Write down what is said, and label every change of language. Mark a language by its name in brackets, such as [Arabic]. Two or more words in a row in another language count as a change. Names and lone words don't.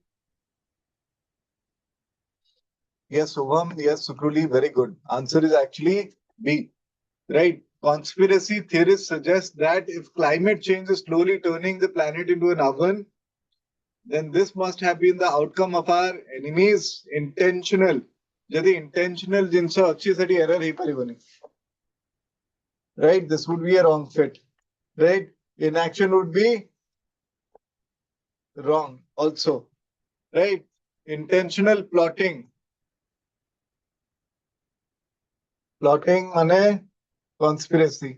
[English] Yes, Shubham. Yes, Sukruli. Very good. Answer is actually B. Right. Conspiracy theorists suggest that if climate change is slowly turning the planet into an oven, then this must have been the outcome of our enemies' intentional. [Odia] ଯଦି intentional ଜିନିଷ ଅଛି ସେଠି error ହେଇପାରିବନି. [English] Right? This would be a wrong fit. Right? Inaction would be wrong also. Right? Intentional plotting. Plotting মানে conspiracy.